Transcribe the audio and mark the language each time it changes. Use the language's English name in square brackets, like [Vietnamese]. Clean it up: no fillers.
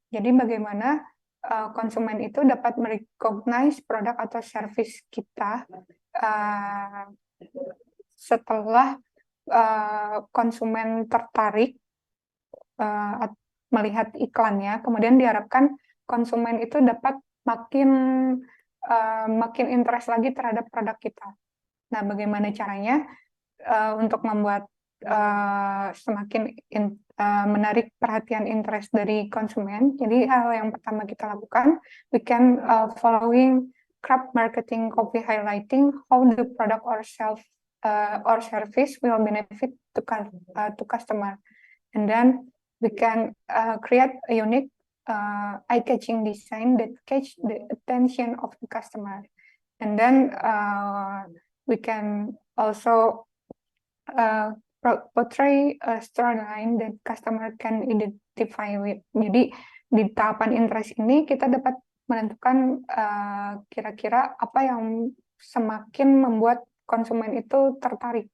[Indonesian] Jadi bagaimana konsumen itu dapat merecognize produk atau service kita setelah konsumen tertarik melihat iklannya, kemudian diharapkan konsumen itu dapat makin interest lagi terhadap produk kita. Nah, bagaimana caranya untuk membuat semakin menarik perhatian interest dari konsumen? [English] Jadi hal yang pertama kita lakukan, we can following craft marketing copy highlighting how the product or service will benefit to customer, and then we can create a unique eye-catching design that catch the attention of the customer, and then we can also portray a storyline that customer can identify with. [Indonesian] Jadi di tahapan interest ini kita dapat menentukan kira-kira apa yang semakin membuat konsumen itu tertarik.